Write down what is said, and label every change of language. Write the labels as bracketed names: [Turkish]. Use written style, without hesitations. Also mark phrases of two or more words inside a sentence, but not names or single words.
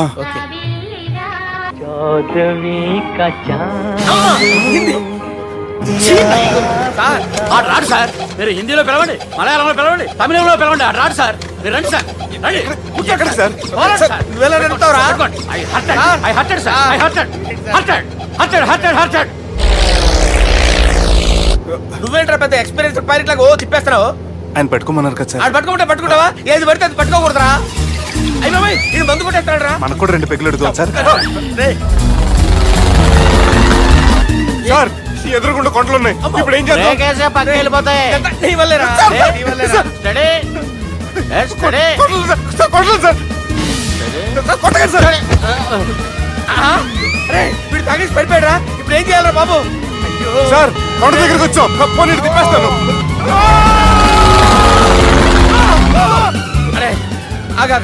[Telugu] ఓకే. సార్ ఆడు రాడు సార్, మీరు హిందీలో పిలవండి, మలయాళంలో పిలవండి, తమిళంలో పిలవండి, ఆడు రాడు సార్. మీరు రండి సార్, రండి. ఎక్కడ సార్? పోరాడు సార్. నువ్వెలా నడుపుతావురా? పట్టుకోండి. [English] I hurted, I hurted సార్, I hurted, hurted, hurted, hurted, hurted. [Telugu] నువ్వేంట్రా పెద్ద [English] experience pirate [Telugu] లాగా ఓ తిప్పేస్తున్నావు? ఆయన పెట్టుకోమన్నారు కదా సార్. ఆడు పట్టుకుంటావా? ఏది పడితే అది పట్టుకోకూడదురా. అయ్యి బాబాయ్ ఇది మందు కొట్టేస్తాడు రా. మనకు కూడా 2 పెగ్గులు ఎడుగుతాం సార్. రేయ్, సార్ ఎదురుకుండా కొండలు ఉన్నాయి, ఇప్పుడు ఏం చేద్దాం? బ్రేకేసే పక్కకి వెళ్ళిపోతాయి. ఇదంతా నీ వల్లేరా? నీ వల్లేరా? [English] Steady. Let's steady. [Telugu] కొండలు సార్, సార్, కొండలు సార్. సార్, కొట్టకండి సార్. ఆహా. రేయ్, వీడు తాగేసి పడిపోయాడురా, ఇప్పుడు ఏం చేయాలరా బాబు? అయ్యో సార్ కొండ దగ్గరికి వచ్చాం, పోనీ ఇటు తిప్పేస్తాను. అరే ఆగా.